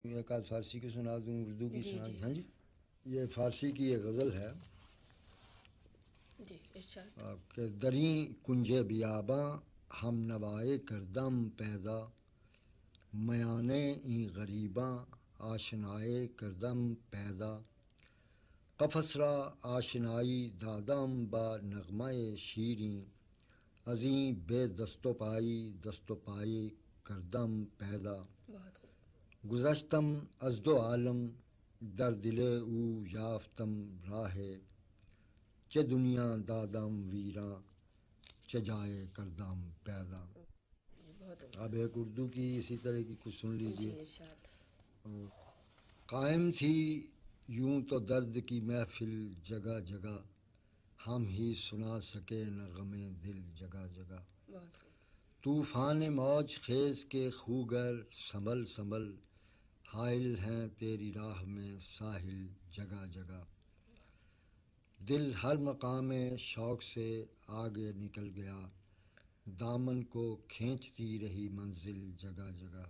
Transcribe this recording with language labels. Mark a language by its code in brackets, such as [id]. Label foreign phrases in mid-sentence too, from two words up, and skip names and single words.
[ur] ایک آدھ فارسی کی سنا دوں، اردو کی جی سنا جی دوں. ہاں جی، یہ فارسی کی ایک غزل ہے جی ارشاد. [fa] کہ دریں کنج بیاباں ہم نوائے کردم پیدا، میانے این غریباں آشنائے کردم پیدا، قفس را آشنائی دادم با نغمہ شیریں، ازیں بے دست و پائی کردم پیدا، [ur] بہت خوب. [fa] گذشتم از دو عالم در دل او یافتم راہ، چه دنیا دادم ویراں چه جائے کردم پیدا. [ur] بہت اب ایک اردو کی اسی طرح کی کچھ سن لیجئے. جی ارشاد. قائم تھی یوں تو درد کی محفل جگہ جگہ، ہم ہی سنا سکے نہ غم دل جگہ جگہ، بہت خوب. طوفان موج خیز کے خوگر سنبھل سنبھل، حائل ہیں تیری راہ میں ساحل جگہ جگہ، دل ہر مقام شوق سے آگے نکل گیا، دامن کو کھینچتی رہی منزل جگہ جگہ،